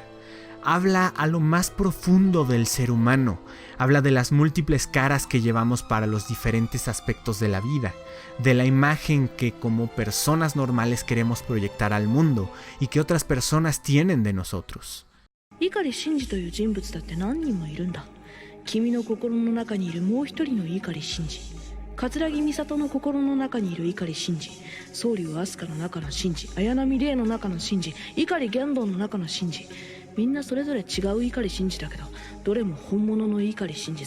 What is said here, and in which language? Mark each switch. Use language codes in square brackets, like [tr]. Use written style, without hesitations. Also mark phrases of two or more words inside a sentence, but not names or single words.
[es] Habla a lo más profundo del ser humano, habla de las múltiples caras que llevamos para los diferentes aspectos de la vida, de la imagen que como personas normales queremos proyectar al mundo y que otras personas tienen de nosotros. [ja] 碇シンジという人物だって何人もいるんだ。君の心の中にいるもう一人の碇シンジ、桂木美里の心の中にいる碇シンジ、宗龍飛鳥の中のシンジ、綾波レイの中のシンジ、碇ギャンドンの中のシンジ、みんなそれぞれ違う碇シンジだけど、どれも本物の碇シンジさ。